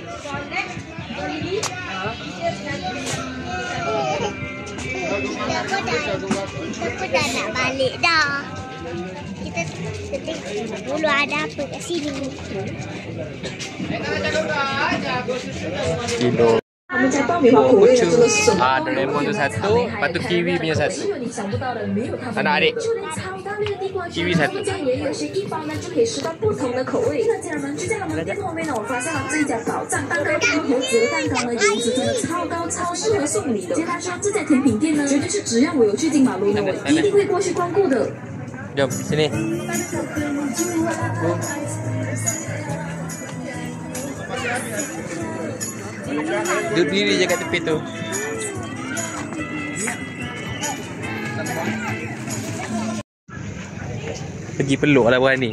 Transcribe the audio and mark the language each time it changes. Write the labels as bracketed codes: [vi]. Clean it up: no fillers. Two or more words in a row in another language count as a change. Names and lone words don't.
[ms] Kita pun dah nak balik dah. Kita tengok dulu ada apa kat sini. Kilo. [zh] 们家爆米花口味的这个是什么？ [ms] Doraemon tu satu, lepas tu Kiwi punya satu. Anak-adik. Kiwi satu. [zh] 也有是一包呢就可以吃到不同的口味。那家人们就在我们店后面呢，我发现了这一家宝藏蛋糕店和这个蛋糕呢，颜值真的超高，超适合送礼的。接他说这家甜品店呢，绝对是只要我有去金马路呢，我一定会过去光顾的。 [ms] Jom, sini. Duduk diri je kat tepi tu. Pergi peluk lah berani.